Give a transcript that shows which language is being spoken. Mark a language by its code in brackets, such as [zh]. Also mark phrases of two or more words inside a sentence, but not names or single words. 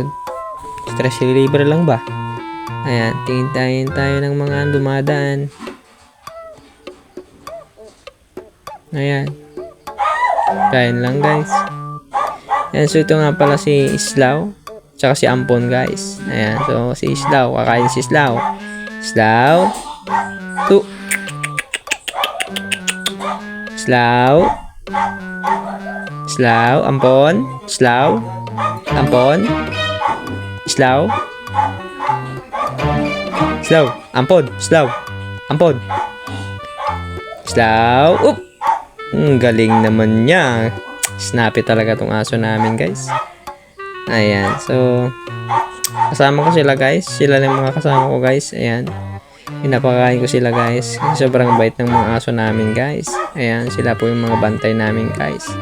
[en] Stress reliever [tl] lang ba? Ayan, tingin tayo ng mga dumadaan. Ayan, kain lang guys. [en] And so [tl] ito nga pala si Islaw tsaka si Ampon guys. Ayan, so si Islaw, kakain si Islaw. Islaw. Islaw, Ampon. Islaw. Ampon. Islaw. Islaw, Ampon. Islaw. Ampon. Islaw. Galing naman niya. Snappy talaga tong aso namin guys. Ayan, so kasama ko sila guys. Sila lang mga kasama ko guys. Ayan, pinapakain ko sila guys. Sobrang bait ng mga aso namin guys. Ayan, sila po yung mga bantay namin guys.